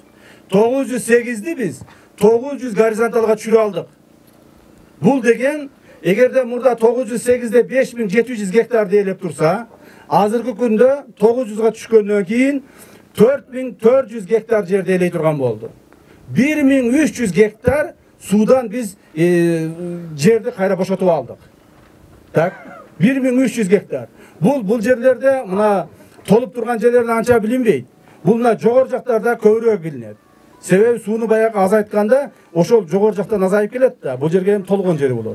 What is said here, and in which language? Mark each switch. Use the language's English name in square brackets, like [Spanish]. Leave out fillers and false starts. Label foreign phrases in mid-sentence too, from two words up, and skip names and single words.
[Kyrgyz] 908'di биз 900 горизонталга түшүрө алдык. Бул деген, эгерде мурда 908'де 5700 гектар дээлеп турса, азыркы күндө 900'га түшкөндөн кийин 4400 gektar жерде элей турган болду. 1300 гектар суудан биз жерди кайра бошотуп алдык. Так, 1300 gektar. Бул жерлерде мына толуп турган жерлерде анча билинбейт. Бул мына жогору жактарда көбүрөөк билинет. Себеби сууну баягы азайтканда ошол жогору жактан азайып келет да, бул жерге эми толгон жери болот.